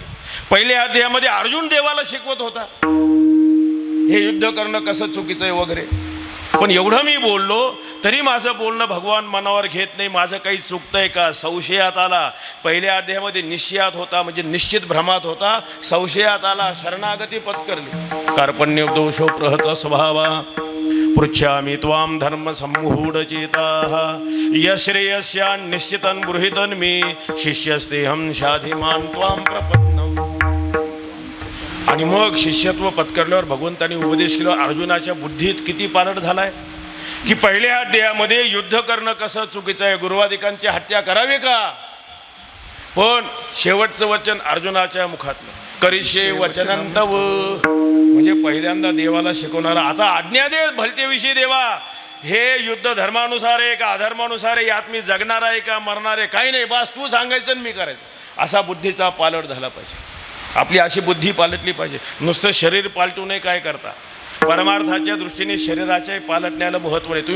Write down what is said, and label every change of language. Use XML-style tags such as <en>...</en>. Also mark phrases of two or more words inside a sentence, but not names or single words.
<mr>पहिल्या अध्यायामध्ये अर्जुन देवाला शिकवत होता हे युद्ध करणं कसं चुकीचं आहे वगैरे. पण एवढं मी बोललो तरी माझं बोलणं भगवान मनावर घेत नाही. माझं काही चुकतंय का? संशयात आला. पहिल्या अध्यायामध्ये निश्चयात होता, म्हणजे निश्चित भ्रमात होता. संशयात आला, शरणागती पत्करली.</mr> <sa>कार्पण्य दोषो प्रहत स्वभावा पृच्छामि त्वां धर्म सम्मूढचेताः यश्रेयस्या निश्चितं बृहितं मे शिष्यस्तेहं शाधिमान् त्वां प्रपन्नम्.</sa> <mr>आणि मग शिष्यत्व पत्करल्यावर भगवंतांनी उपदेश केला. अर्जुनाच्या बुद्धीत किती पालट झालाय की पहिल्या अध्यायामध्ये युद्ध करणं कसं चुकीचं आहे, गुरुवादिकांची हत्या करावी का, पण शेवटचं वचन अर्जुनाच्या मुखातलं,</mr> <sa>करिष्ये वचनं तव.</sa> <mr>म्हणजे पहिल्यांदा देवाला शिकवणारा, आता आज्ञा दे भलतेविषयी देवा. हे युद्ध धर्मानुसार आहे का अधर्मानुसार आहे, यात मी जगणार आहे का मरणार आहे, काही नाही, बस तू सांगायचं आणि मी करायचं. असा बुद्धीचा पालट झाला पाहिजे. आपली अशी बुद्धी पालटली पाहिजे. नुसतं शरीर पालटूनही काय करता, परमार्थाच्या दृष्टीने शरीराच्या पालटण्याला महत्त्व आहे.</mr>